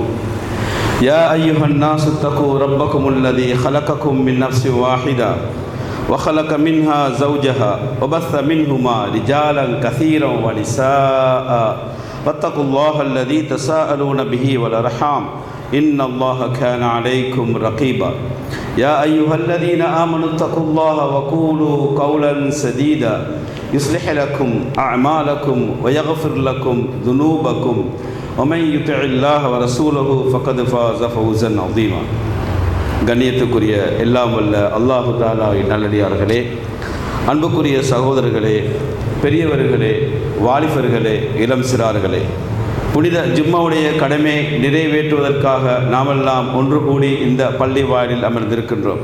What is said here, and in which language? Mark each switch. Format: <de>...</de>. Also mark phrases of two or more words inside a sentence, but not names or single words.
<ar>يا أيها الناس اتقوا ربكم الذي خلقكم من نفس واحدة وخلق منها زوجها وبث منهما رجالا كثيرا ونساء واتقوا الله الذي تساءلون به والأرحام إن الله كان عليكم رقيبا. يا أيها الذين آمنوا اتقوا الله وقولوا قولا سديدا يصلح لكم أعمالكم ويغفر لكم ذنوبكم ومن يطع الله ورسوله فقد فاز فوزا عظيما.</ar> <ta>கண்ணியத்துக்குரிய எல்லாம் வல்ல</ta> <ar>الله تعالى</ar> <ta>நல்லடியார்களே, அன்புக்குரிய சகோதரர்களே, பெரியவர்களே, வாலிபர்களே, இளம் சிறார்களே, புனித ஜும்மாவுடைய கடமை நிறைவேற்றுவதற்காக நாமெல்லாம் ஒன்று கூடி இந்த பள்ளி வாயிலில் அமர்ந்திருக்கின்றோம்.</ta>